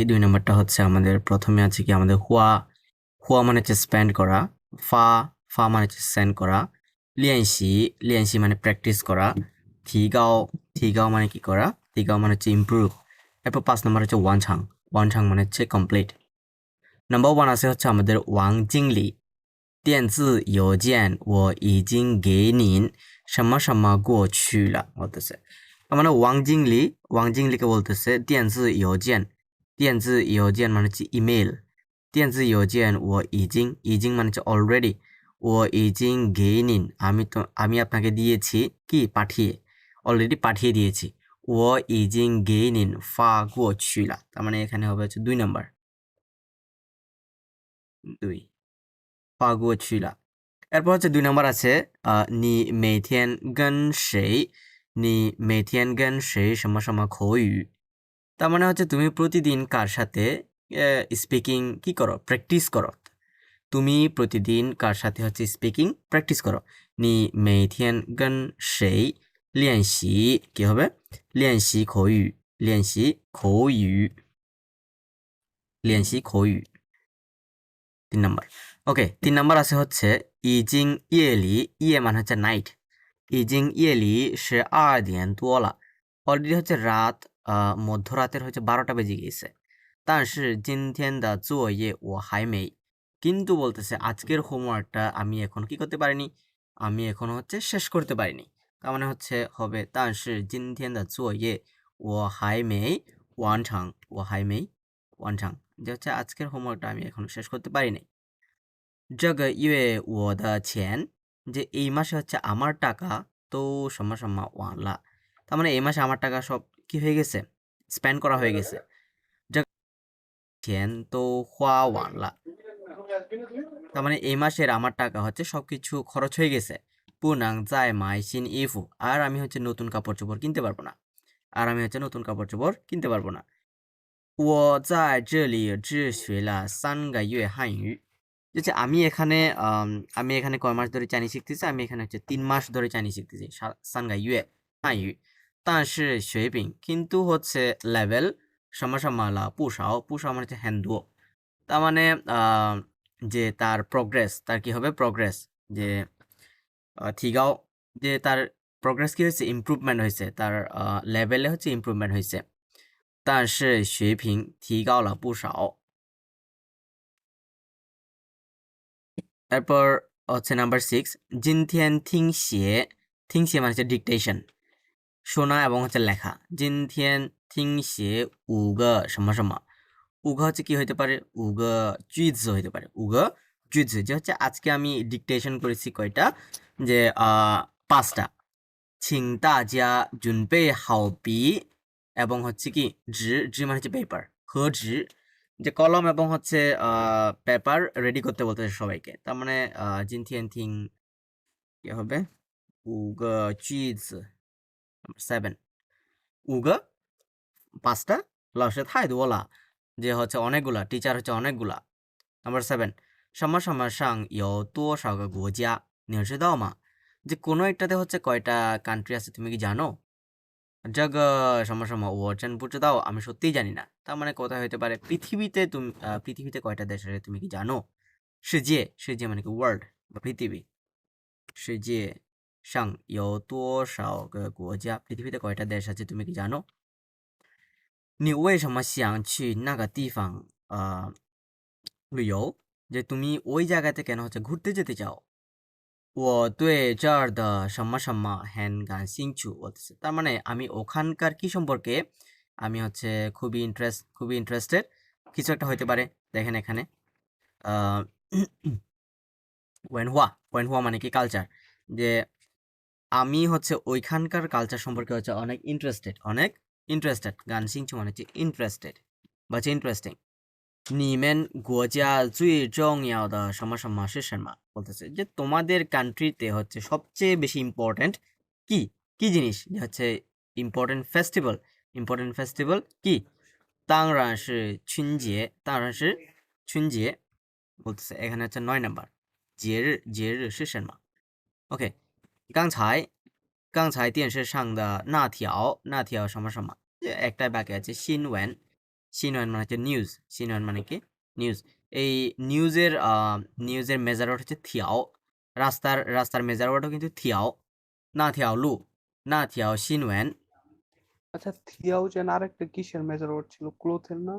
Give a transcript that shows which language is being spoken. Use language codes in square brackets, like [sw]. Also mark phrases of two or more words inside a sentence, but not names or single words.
[bn] ২ নাম্বারটা হচ্ছে আমাদের প্রথমে আছে কি আমাদের হুয়া, হুয়া মানে হচ্ছে স্পেন্ড করা, ফা, ফা মানে হচ্ছে সেন্ড করা, লিয়েনশি, লিয়েনশি মানে প্র্যাকটিস করা, থিগাও, থিগাও মানে কি করা, থিগাও মানে হচ্ছে ইমপ্রুভ। এরপর ৫ নাম্বার হচ্ছে ওয়ানছাং, ওয়ানছাং মানে হচ্ছে কমপ্লিট। নাম্বার 1 আছে হচ্ছে আমাদের ওয়াং জিংলি, [zh] 电子邮件我已经给您什么什么过去了 বলতেছে। [bn] তার মানে ওয়াং জিংলি, ওয়াং জিংলিকে বলতেছে [zh] 电子邮件，电子邮件 [bn] মানে হচ্ছে ইমেল, [zh] 电子邮件我已经，已经 [bn] মানে হচ্ছে অলরেডি, [zh] 我已经给您 [bn] আমি আপনাকে দিয়েছি কি পাঠিয়ে, অলরেডি পাঠিয়ে দিয়েছি। [zh] 我已经给您发过去了, [bn] তার মানে এখানে হবে হচ্ছে 2 নাম্বার, [zh] 2 发过去了。 [bn] এরপর হচ্ছে ২ নাম্বার আছে [zh] 你每天跟谁, 你每天跟谁什么什么口语। [bn] তার মানে হচ্ছে তুমি প্রতিদিন কার সাথে স্পিকিং কি করো, প্র্যাকটিস করো। তুমি প্রতিদিন কার সাথে হচ্ছে [en] speaking practice [bn] করো। [zh] 你每天跟谁练习 [bn] কি হবে, [zh] 练习口语，练习口语，练习口语। [bn] ৩ নাম্বার। ওকে, ৩ নাম্বার আছে হচ্ছে [zh] 已经夜里, [bn] ইয়ে মানে হচ্ছে নাইট, [zh] 已经夜里十 2 点多了, [bn] অলরেডি হচ্ছে রাত, মধ্যরাতের হচ্ছে 12টা বেজে গিয়েছে। [zh] 但是今天的作业我还没, [bn] কিন্তু বলতেছে আজকের হোমওয়ার্কটা আমি এখন কি করতে পারিনি, আমি এখনো হচ্ছে শেষ করতে পারিনি। তার মানে হচ্ছে হবে [zh] 但是今天的作业我还没完成，我还没完成, [bn] যে হচ্ছে আজকের হোমওয়ার্কটা আমি এখনো শেষ করতে পারিনি। [zh] 这个月我的钱, [bn] যে এই মাসে হচ্ছে আমার টাকা তো [zh] 什么什么完了, [bn] তার মানে এই মাসে আমার টাকা সব কি হয়ে গেছে, স্পেন্ড করা হয়ে গেছে। [zh] 这钱都花完了, [bn] তার মানে এই মাসের আমার টাকা হচ্ছে সবকিছু খরচ হয়ে গেছে। [zh] 不能再买新衣服, [bn] আর আমি হচ্ছে নতুন কাপড় চোপড় কিনতে পারবো না, আর আমি হচ্ছে নতুন কাপড় চোপড় কিনতে পারবো না। [zh] 我在这里只学了3个月汉语, [bn] যে আমি এখানে আমি এখানে কয় মাস ধরে চাইনিজ শিখতেছি, আমি এখানে হচ্ছে 3 মাস ধরে চাইনিজ শিখতেছি, [zh] 3个月汉语。但是水平 [bn] কিন্তু হচ্ছে লেভেল [zh] 什么什么了不少，不少 [bn] মানে হচ্ছে হ্যান্ডো। তার মানে যে তার প্রোগ্রেস, তার কি হবে প্রোগ্রেস, যে থিগাও, যে তার প্রোগ্রেস কি হয়েছে, ইমপ্রুভমেন্ট হয়েছে, তার লেভেলে হচ্ছে ইমপ্রুভমেন্ট হয়েছে। [zh] 但是水平提高了不少。 [bn] এরপর হচ্ছে নাম্বার 6, [zh] 今天听写, 听写 [bn] মানে হচ্ছে ডিকটেশন, শোনা এবং হচ্ছে লেখা। [zh] 今天听写5个什么什么, 5个 [bn] হচ্ছে কি হইতে পারে, [zh] 5个句子 [bn] হইতে পারে, [zh] 5个句子 [bn] যে হচ্ছে আজকে আমি ডিকটেশন করেছি কয়টা, যে 5টা। [zh] 请大家准备好笔 [bn] এবং হচ্ছে কি 纸,纸 মানে হচ্ছে পেপার, [zh] 和纸, [bn] যে কলম এবং হচ্ছে পেপার রেডি করতে বলতেছে সবাইকে। তার মানে 今天听 কি হবে, [zh] 5个句子, 7, 5个 5টা, 老师太多了, [bn] যে হচ্ছে অনেকগুলা, টিচার হচ্ছে অনেকগুলা। নাম্বার 7, [zh] 什么什么上有多少个国家你知道吗, [bn] যে কোনো একটাতে হচ্ছে কয়টা কান্ট্রি আছে তুমি কি জানো। [zh] 这个什么什么我真不知道, [bn] আমি সত্যিই জানি না। তার মানে কোথায় হতে পারে, পৃথিবীতে তুমি পৃথিবীতে কয়টা দেশ আছে তুমি কি জানো। [zh] 世界, 世界 [bn] মানে কি ওয়ার্ল্ড বা পৃথিবী, [zh] 世界上有多少个国家, [bn] পৃথিবীতে কয়টা দেশ আছে তুমি কি জানো। [zh] 你为什么想去那个地方旅游, [bn] যে তুমি ওই জায়গাতে কেন হচ্ছে ঘুরতে যেতে চাও। [zh] 我对这儿的什么什么很感兴趣 [bn] বলতেছে, তার মানে আমি ওখানকার কি সম্পর্কে আমি হচ্ছে খুবই ইন্টারেস্টেড, কিছু একটা হইতে পারে। দেখেন এখানে ওয়েনহুয়া, ওয়েনহুয়া মানে কি কালচার, যে আমি হচ্ছে ওইখানকার কালচার সম্পর্কে হচ্ছে অনেক ইন্টারেস্টেড, অনেক ইন্টারেস্টেড, [zh] 感兴趣 [bn] মানে হচ্ছে ইন্টারেস্টেড বা হচ্ছে ইন্টারেস্টিং। [zh] 你们国家最重要的什么什么是什么 [bn] বলতেছে, যে তোমাদের কান্ট্রিতে হচ্ছে সবচেয়ে বেশি ইম্পর্ট্যান্ট কি, কি জিনিস, যে হচ্ছে [en] important festival, important festival [bn] কি। [zh] 当然是春节，当然是春节 [bn] বলতেছে, এখানে হচ্ছে 9 নাম্বার, [zh] 节日是什么。 [bn] ওকে, [zh] 刚才刚才电视上的那条什么什么 [bn] যে একটাই বাকি আছে সিনওয়েন মানে হচ্ছে নিউজ সিনওয়েন মানে কি নিউজ এই নিউজের মেজারওয়ার্ড হচ্ছে থিয়াও রাস্তার মেজারওয়ার্ডও কিন্তু থিয়াও না [zh] 条新闻 [bn] আচ্ছা থিয়াও যেন আরেকটা কিসের [en] measure word [bn] ছিল ক্লোথের না